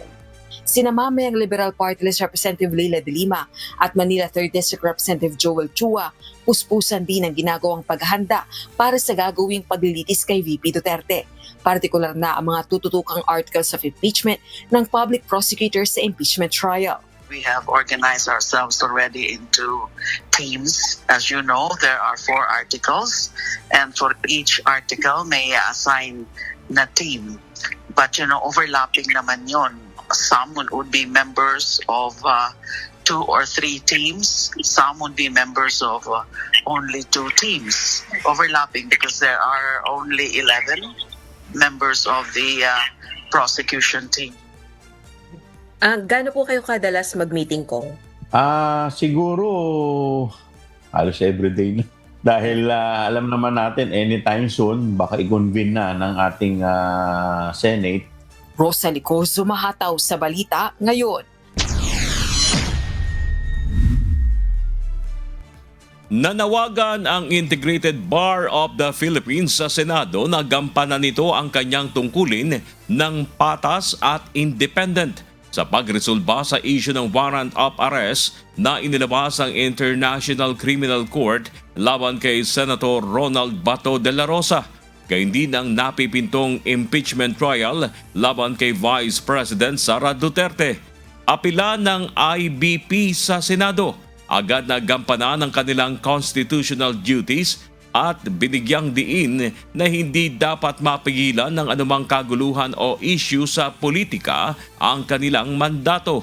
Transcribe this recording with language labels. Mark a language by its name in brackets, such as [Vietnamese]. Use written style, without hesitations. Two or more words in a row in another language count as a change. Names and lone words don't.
[Filipino] Sinamamay ang Liberal Party List Representative Leila de Lima at Manila 3rd District Representative Joel Chua, puspusan din ang ginagawang paghahanda para sa gagawing paglilitis kay VP Duterte. Partikular na ang mga tututukang [English] articles of impeachment [Filipino] ng public prosecutors sa [English] impeachment trial. We have organized ourselves already into teams. As you know, there are 4 articles, and for each article [Filipino] may assign na team. [English] But overlapping [Filipino] naman yon. [English] Some would be members of 2 or 3 teams. Some would be members of only 2 teams. Overlapping because there are only 11 members of the prosecution team. [Filipino] Gaano po kayo kadalas mag-meeting ko? Siguro halos everyday na. Dahil alam naman natin [English] anytime soon [Filipino] baka i-convene na ng ating Senate. Rosalie Cos, humahataw sa balita ngayon. Nanawagan ang Integrated Bar of the Philippines sa Senado na gampanan nito ang kanyang tungkulin ng patas at independent sa pagresolba sa issue ng [English] warrant of arrest [Filipino] na inilabas ang International Criminal Court laban kay Senator Ronald Bato de la Rosa. Gayun din ang napipintong [English] impeachment trial [Filipino] laban kay Vice President Sara Duterte. Apila ng IBP sa Senado, agad na gampanan ang kanilang [English] constitutional duties [Filipino] at binigyang diin na hindi dapat mapigilan ng anumang kaguluhan o issue sa politika ang kanilang mandato.